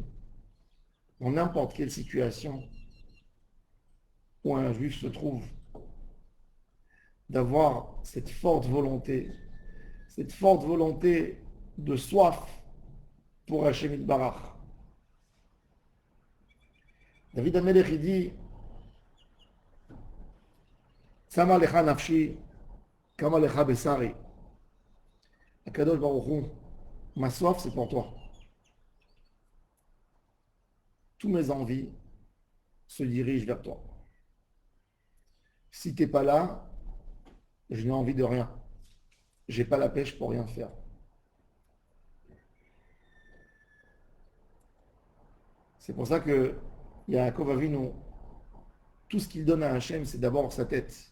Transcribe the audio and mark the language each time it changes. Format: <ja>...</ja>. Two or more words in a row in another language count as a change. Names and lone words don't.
<fr>Dans n'importe quelle situation où un juif se trouve, d'avoir cette forte volonté de soif pour Hashem Yitbarach. David HaMelech, il dit</fr> <he>צמאה לך נפשי כמה לך בשרי.</he> <fr>Akadosh Baruch Hu, ma soif, c'est pour toi. Tous mes envies se dirigent vers toi. Si tu n'es pas là, je n'ai envie de rien. Je n'ai pas la pêche pour rien faire. C'est pour ça que Yaakov Avinu, tout ce qu'il donne à Hachem, c'est d'abord sa tête.</fr>